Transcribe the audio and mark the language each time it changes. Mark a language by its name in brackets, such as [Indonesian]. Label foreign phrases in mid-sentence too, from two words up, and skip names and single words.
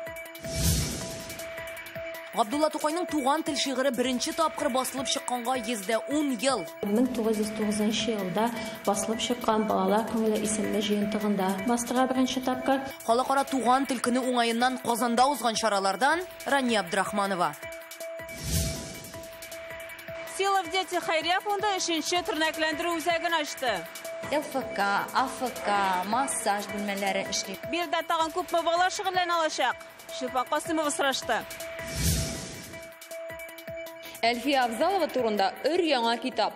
[Tatar] Габдулла Тукайның туган тел шигыре беренче тапкыр басылып чыкканга 110 ел. 1909 елда басылып чыккан балалар күңеле исемле җыентыгында бастыра беренче тапкыр. Халыкара туган тел көне уңаеннан Казанда узган чаралардан Рания Абдрахманова. Сила в дети Хайрия фонды 3-нче тернәкләндерү үзәген ачты. ЛФК, АФК, массаж бүлмәләре эшли. Bir дә тагын күпме бала шөгыльләнә алачак? Шифа Касымова сорашты. Әлфия Абзалова турында өр-яңа китап.